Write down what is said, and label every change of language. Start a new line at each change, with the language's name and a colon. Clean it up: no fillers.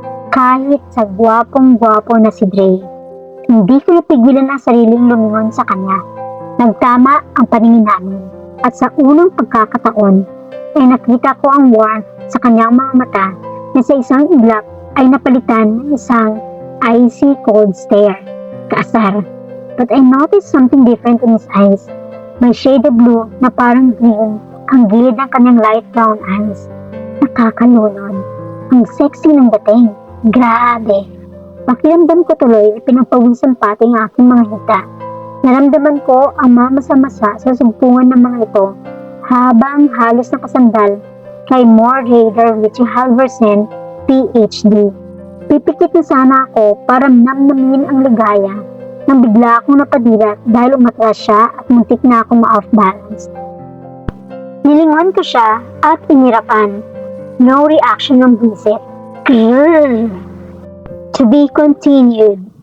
Filipino: Kahit sa gwapong-gwapo na si Dre, hindi ko napigilan ang sariling lumingon sa kanya. Nagtama ang paningin namin at sa unang pagkakataon ay nakita ko ang warmth sa kanyang mga mata na sa isang iglap ay napalitan ng isang icy cold stare. Kaasar.
English: But I noticed something different in his eyes.
Filipino: May shade of blue na parang green ang gilid ng kanyang light brown eyes. Nakakalunod. Ang sexy ng dating. Grabe. Pakiramdam ko tuloy ay pinagpawisan pati ang aking mga hita. Naramdaman ko ang mamasa-masa sa sumpungan ng mga ito habang halos nakasandal kay More Raider Richie Halverson, PhD. Pipikit na sana ako para namnamin ang ligaya nang bigla akong napadilat dahil umatras siya at muntik na akong ma-off balance. Nilingon ko siya at inirapan. No reaction ng visit. Grrr. To be continued.